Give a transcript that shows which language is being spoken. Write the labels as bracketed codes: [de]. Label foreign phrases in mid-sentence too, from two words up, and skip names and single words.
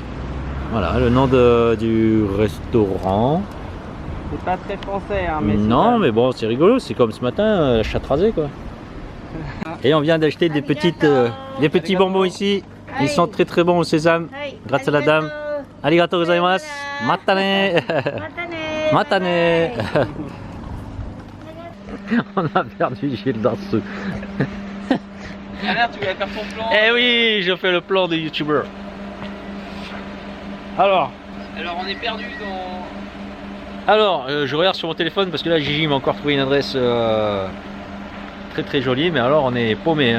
[fr] Voilà, le nom du restaurant. C'est pas très français, hein, mais non, mais bon, c'est rigolo, c'est comme ce matin, la chatte rasée quoi. Et on vient d'acheter des petits bonbons ici. Ils sont très très bons au sésame. Grâce à la dame. [ja] ありがとうございます. またね。またね. [fr] On a perdu Gilles dans ce. Alors, tu vas faire ton plan. Eh oui, je fais le plan de youtubeur. Alors, on est perdu dans. Alors, je regarde sur mon téléphone parce que là Gigi m'a encore trouvé une adresse très très jolie, mais alors on est paumé, hein.